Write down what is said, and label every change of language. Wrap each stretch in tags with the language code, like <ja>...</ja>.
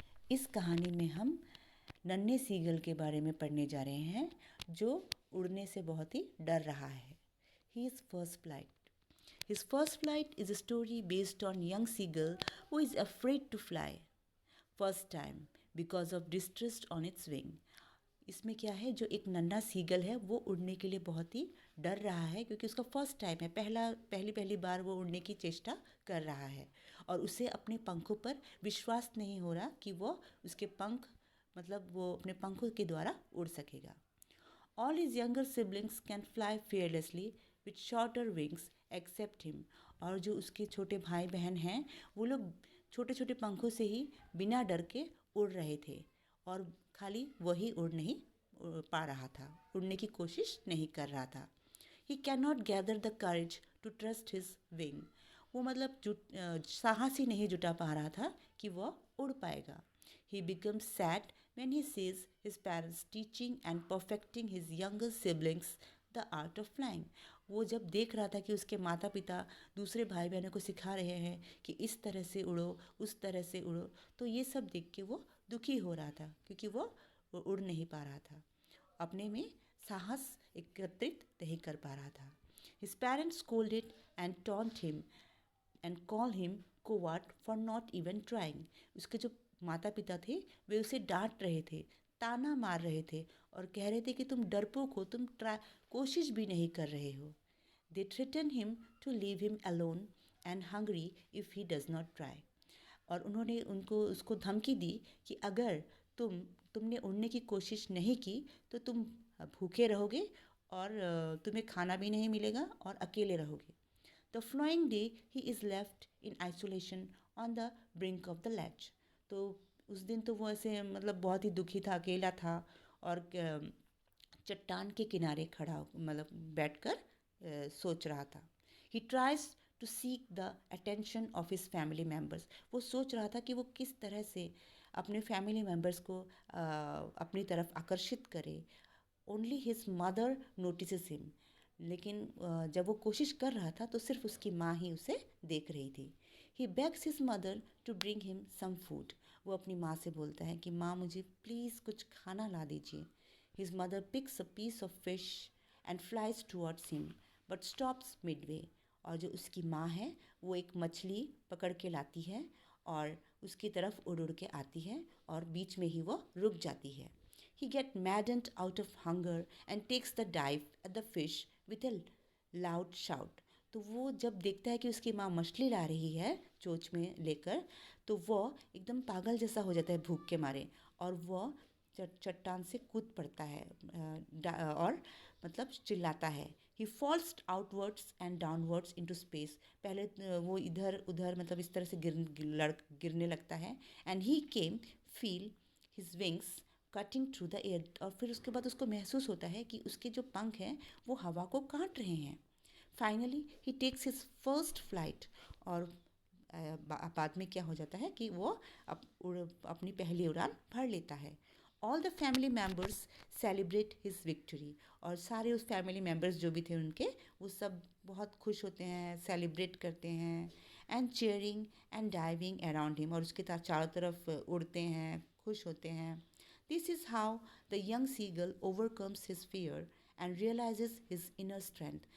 <hi>इस कहानी में हम नन्हे सीगल के बारे में पढ़ने जा रहे हैं जो उड़ने से बहुत ही डर रहा है.</hi> <en>His first flight. His first flight is a story based on young seagull who is afraid to fly first time because of distrust on its wing.</en> <hi>इसमें क्या है, जो एक नन्हा सीगल है वो उड़ने के लिए बहुत ही डर रहा है क्योंकि उसका फर्स्ट टाइम है, पहली बार वो उड़ने की चेष्टा कर रहा है और उसे अपने पंखों पर विश्वास नहीं हो रहा कि वो उसके पंख मतलब वो अपने पंखों के द्वारा उड़ सकेगा.</hi> <en>All his younger siblings can fly fearlessly with shorter wings except him.</en> <hi>और जो उसके छोटे भाई बहन हैं वो लोग छोटे छोटे पंखों से ही बिना डर के उड़ रहे थे और खाली वही उड़ नहीं पा रहा था, उड़ने की कोशिश नहीं कर रहा था.</hi> <en>He cannot gather the courage to trust his wing.</en> <hi>वो मतलब साहस ही नहीं जुटा पा रहा था कि वह उड़ पाएगा.</hi> <en>He becomes sad when he sees his parents teaching and perfecting his younger siblings the art of flying.</en> <hi>वो जब देख रहा था कि उसके माता पिता दूसरे भाई बहनों को सिखा रहे हैं कि इस तरह से उड़ो, उस तरह से उड़ो, तो ये सब देख के वो दुखी हो रहा था क्योंकि वो उड़ नहीं पा रहा था, अपने में साहस एकत्रित नहीं कर पा रहा था.</hi> <en>His parents scolded and taunt him and call him coward for not even trying.</en> <hi>उसके जो माता पिता थे वे उसे डांट रहे थे, ताना मार रहे थे और कह रहे थे कि तुम डरपोक हो, तुम कोशिश भी नहीं कर रहे हो.</hi> <en>They threaten him to leave him alone and hungry if he does not try.</en> <hi>और उन्होंने उसको धमकी दी कि अगर तुमने उड़ने की कोशिश नहीं की तो तुम भूखे रहोगे और तुम्हें खाना भी नहीं मिलेगा और अकेले रहोगे.</hi> <en>The following day he is left in isolation on the brink of the ledge.</en> <hi>तो उस दिन तो वो ऐसे मतलब बहुत ही दुखी था, अकेला था और चट्टान के किनारे खड़ा मतलब बैठकर सोच रहा था.</hi> <en>He tries to seek the attention of his family members.</en> <hi>वो सोच रहा था कि वो किस तरह से अपने फैमिली मेम्बर्स को अपनी तरफ आकर्षित करे.</hi> <en>Only his mother notices him.</en> <hi>लेकिन जब वो कोशिश कर रहा था तो सिर्फ उसकी माँ ही उसे देख रही थी.</hi> <en>He begs his mother to bring him some food.</en> <hi>वो अपनी माँ से बोलता है कि माँ मुझे प्लीज़ कुछ खाना ला दीजिए.</hi> <en>His mother picks a piece of fish and flies towards him but stops midway.</en> <hi>और जो उसकी माँ है वो एक मछली पकड़ के लाती है और उसकी तरफ उड़ उड़ के आती है और बीच में ही वो रुक जाती है.</hi> <en>He gets maddened out of hunger and takes the dive at the fish with a loud shout.</en> <hi>तो वो जब देखता है कि उसकी माँ मछली ला रही है चोंच में लेकर तो वो एकदम पागल जैसा हो जाता है भूख के मारे और वो चट्टान से कूद पड़ता है और मतलब चिल्लाता है.</hi> <en>He falls outwards and downwards into space.</en> <hi>पहले वो इधर उधर मतलब इस तरह से गिरने लगता है.</hi> <en>And he came feel his wings cutting through the air.</en> <hi>और फिर उसके बाद उसको महसूस होता है कि उसके जो पंख हैं वो हवा को काट रहे हैं.</hi> <en>Finally he takes his first flight.</en> <hi>और बाद में क्या हो जाता है कि वो अपनी पहली उड़ान भर लेता है.</hi> <en>All the family members celebrate his victory.</en> <hi>और सारे उस फैमिली मेम्बर्स जो भी थे उनके वो सब बहुत खुश होते हैं, सेलिब्रेट करते हैं.</hi> <en>And cheering and diving around him.</en> <hi>और उसके चारों तरफ उड़ते हैं, खुश होते हैं.</hi> <en>This is how the young seagull overcomes his fear and realises his inner strength.</en>